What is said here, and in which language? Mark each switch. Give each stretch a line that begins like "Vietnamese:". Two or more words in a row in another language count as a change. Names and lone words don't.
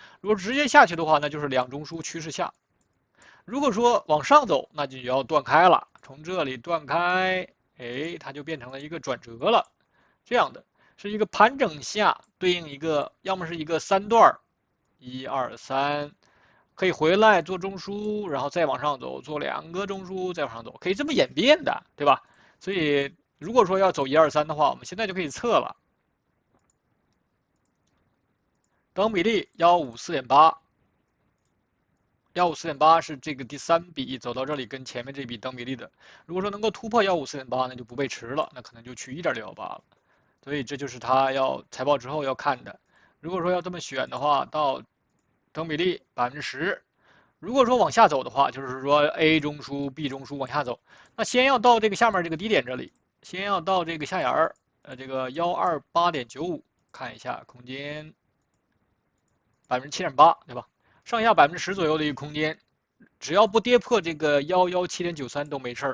Chinese: 如果直接下去的話，那就是兩中樞趨勢下。如果說往上走，那就要斷開了，從這裡斷開，哎，它就變成了一個轉折了，這樣的是一個盤整下對應一個，要麼是一個三段，1、2、3，可以回來做中樞，然後再往上走，做兩個中樞再往上走，可以這麼演變的，對吧？所以如果說要走1、2、3的話，我們現在就可以測了，等比例154.8。154.8是這個第三筆走到這裡跟前面這筆等比例的，如果說能夠突破154.8，那就不被持了，那可能就去1.618了。所以這就是它要財報之後要看的。如果說要這麼選的話，到等比例10%。如果說往下走的話，就是說 A 中樞、B 中樞往下走，那先要到這個下面這個低點這裡，先要到這個下沿兒，這個128.95，看一下空間7.8%，對吧？上下10%左右的一個空間，只要不跌破這個117.93都沒事兒。